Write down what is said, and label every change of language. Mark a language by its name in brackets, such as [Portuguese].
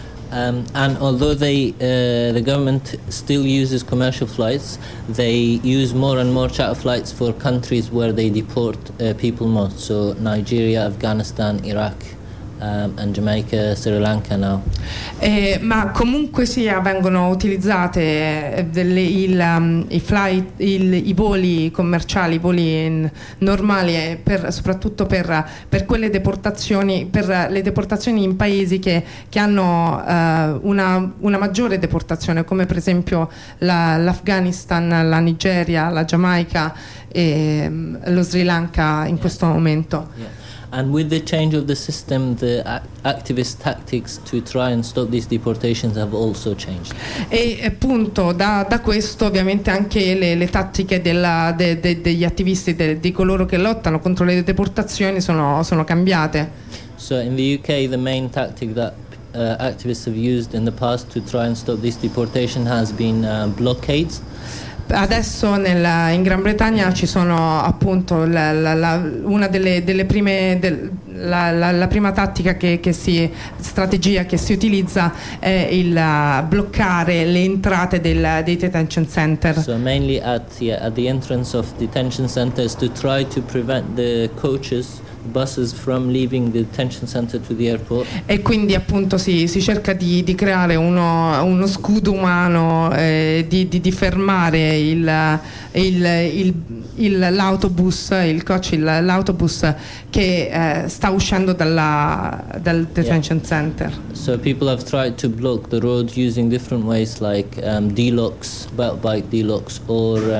[English] And although the government still uses commercial flights, they use more and more charter flights for countries where they deport people most, so Nigeria, Afghanistan, Iraq, and Jamaica, Sri Lanka now. [Italian] Ma comunque sia vengono utilizzate i voli commerciali, i voli normali, soprattutto per quelle deportazioni, per le deportazioni in paesi che hanno una maggiore deportazione, come per esempio l'Afghanistan, la Nigeria, la Giamaica e lo Sri Lanka in questo momento. Yeah. [English] And with the change of the system, the activist tactics to try and stop these deportations have also changed. [Italian] E appunto da questo ovviamente anche le tattiche degli attivisti di coloro che lottano contro le deportazioni sono cambiate. [English] So in the UK, the main tactic that activists have used in the past to try and stop this deportation has been blockades. [Italian] Adesso in Gran Bretagna ci sono appunto la prima strategia che si utilizza è bloccare le entrate dei detention center. [English] So mainly at the entrance of detention centers to try to prevent the coaches, buses from leaving the detention center to the airport. [Italian] E quindi appunto si cerca di creare uno scudo umano di fermare l'autobus che sta uscendo dal detention [English] yeah. center. So people have tried to block the road using different ways like D-locks, belt bike D-locks or